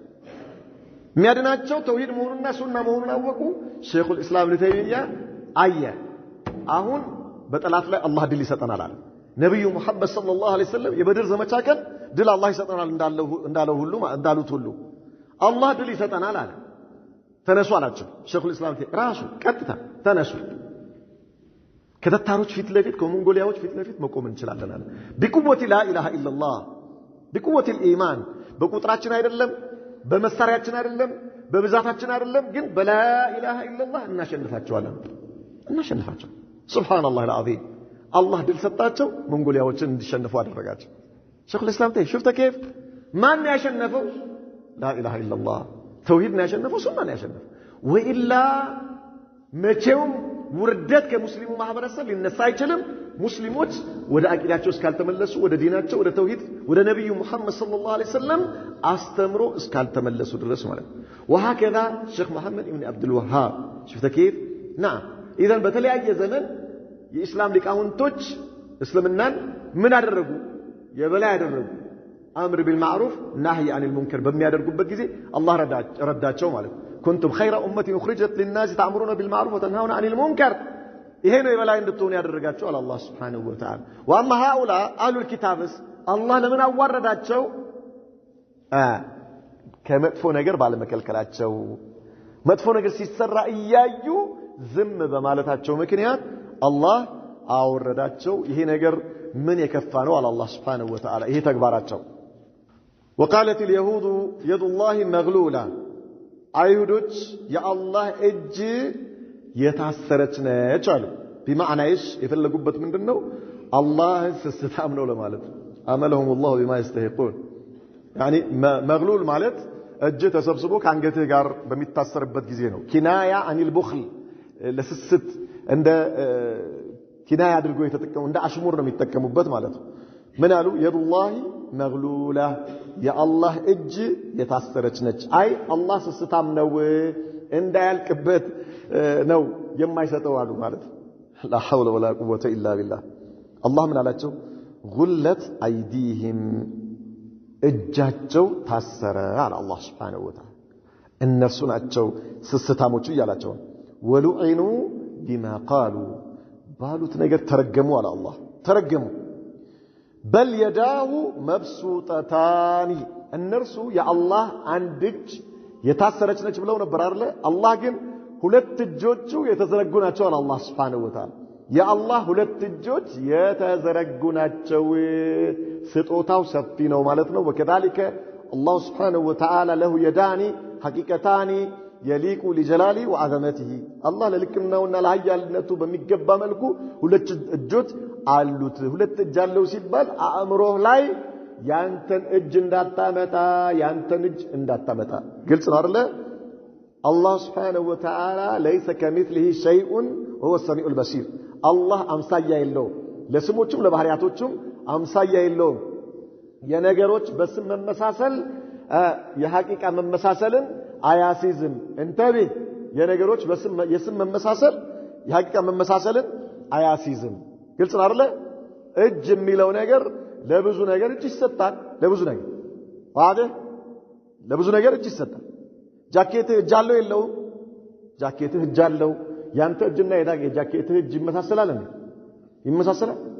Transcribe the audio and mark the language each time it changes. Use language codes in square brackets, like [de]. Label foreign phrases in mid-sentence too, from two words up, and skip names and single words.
[am] የሚያድናቸው ተውሂድ መሆኑንና ሱና መሆኑን አወቁ ሼኹል ኢስላም ኢብኑ ተይሚያ አየ አሁን በጠላት ላይ አላህ ድል ይሰጠናል አለ ነብዩ መሐመድ [ar] صلى الله عليه وسلم [am] የበድር ዘመቻ ቀን ድል አላህ ይሰጠናል እንዳለው ሁሉ እንዳሉት ሁሉ አላህ ድል ይሰጠናል አለ ተነሱ አላቸው ሼኹል ኢስላም ራሱ ቀጥታ ተነሱ ከተታሮች ፊት ለፊት ከሞንጎሊያዎች ፊት ለፊት መቆም እንችላለን አለ [ar] بقوه لا اله الا الله بقوه الايمان [am] በቁጥራችን አይደለም በመሳሪያችን አይደለም በብዛታችን አይደለም ግን [ar] بلا إله إلا الله [am] እናሸንፋቸዋለን [ar] سبحان الله العظيم [am] አላህ ድል ሰጣቸው ሞንጎሊያዎችን እንዲሸነፉ አደረጋቸው ሼኹል ኢስላም [ar] شفت كيف [am] ማን ያሸነፈው [ar] لا اله الا الله [am] ተውሂድ ነው ያሸነፈው ሱና ነው ያሸነፈው ወኢላ መቼውም ውርደት ከሙስሊሙ ማህበረሰብ ሊነሳ አይችልም ሙስሊሞች ወደ አቂዳቸው እስካልተመለሱ ወደ ዲናቸው ወደ ተውሂድ ወደ ነብዩ መሐመድ [ar] صلى الله عليه [am] ወሰለም አስተምሮ እስካልተመለሱ ድረስ ማለት وهكذا ሼክ መሐመድ ኢብኑ አብዱል ወሃብ [ar] شفت كيف نعم اذا [am] በተለያየ ዘመን የኢስላም ሊቃውንቶች እስልምናን ምን አደረጉ የበላይ አደረጉ [ar] أمر بالمعروف نهي عن المنكر [am] በሚያደርጉበት ጊዜ አላህ ረዳቸው ማለት [ar] كنتم خير امه اخرجت للناس تأمرون بالمعروف وتنهون عن المنكر [am] ይሄ ነው የበላይ እንድትሆኑ ያደረጋቸው አላህ [ar] سبحانه وتعالى واما هؤلاء اهل الكتاب [am] አላህ ለምን አዋረዳቸው ከመጥፎ ነገር ባለመከልከላቸው መጥፎ ነገር ሲሰራ እያዩ ዝም በማለታቸው ምክንያት አላህ አወረዳቸው ይሄ ነገር ምን የከፋ ነው አላህ [ar] سبحانه وتعالى [am] ይሄ ተግባራቸው وقالت [ar] اليهود يد الله مغلولة [am] አይሁዶች የአላህ እጅ የታሰረች ነች አሉ [ar] بمعنى ايش [am] የፈለጉበት ምንድነው አላህ ስስታም ነው ለማለት አመለሁም [ar] الله بما يستحقون يعني مغلول [am] ማለት እጅ ተሰብስቦ ከአንገትህ ጋር በሚታሰርበት ጊዜ ነው [ar] كناية عن البخل [am] ለስስት እንደ ኪናያ አድርጎ የተጠቀሙ እንደ አሽሙር ነው የሚጠቀሙበት ማለት ነው ምን አሉ [ar] يد الله مغلولة [am] የአላህ እጅ የታሰረች ነች አይ አላህ ስስታም ነው እንዳያልቅበት ነው የማይሰጠው አሉ ማለት [ar] لا حول ولا قوه الا بالله [am] አላህ ምን አላቸው [ar] غلت أيديهم [am] እጃቸው ታሰረ አለ አላህ [ar] سبحانه وتعالى [am] እነርሱ ናቸው ስስታሞቹ ይያላቸው [ar] ولعنوا بما قالوا [am] ባሉት ነገር ተረገሙ አለ አላህ ተረገሙ [ar] بل يداه مبسوطتان [am] እነርሱ የአላህ አንድ እጅ የታሰረች ነች ብለው ነበር አይደል አላህ ግን ሁለት እጆቹ የተዘረጉ ናቸው አለ አላህ [ar] سبحانه وتعالى [am] የአላህ ሁለት እጆች የተዘረጉ ናቸው ስጦታው ሰፊ ነው ማለት ነው [ar] وكذلك الله سبحانه وتعالى له يدان حقيقتان يليق لجلاله وعظمته الله [am] ለልቅናውና ለኃያልነቱ በሚገባ መልኩ ሁለት እጆች አሉት ሁለት እጅ አለው ሲባል አእምሮህ ላይ ያንተን እጅ እንዳታመጣ ግልጽ ነው አይደል [ar] الله سبحانه وتعالى ليس كمثله شيء وهو السميع البصير [am] الله አምሳያ የለው ለስሞቹም ለባህሪያቶቹም አምሳያ የለው የነገሮች በስም መመሳሰል የሐቂቃ መመሳሰልን አያሲዝም እንተቢ የነገሮች በስም የስም መመሳሰል የሐቂቃ መመሳሰልን አያሲዝም ግልጽ ነው አይደል እጅ የሚለው ነገር ለብዙ ነገር እጅ ይሰጣል ለብዙ ነገር ዋደ ለብዙ ነገር እጅ ይሰጣል ጃኬትህ እጅ አለው የለው ጃኬትህ እጅ አለው ያንተ እጅና የጃኬትህ እጅ ይመሳሰላል እንዴ ይመሳሰላል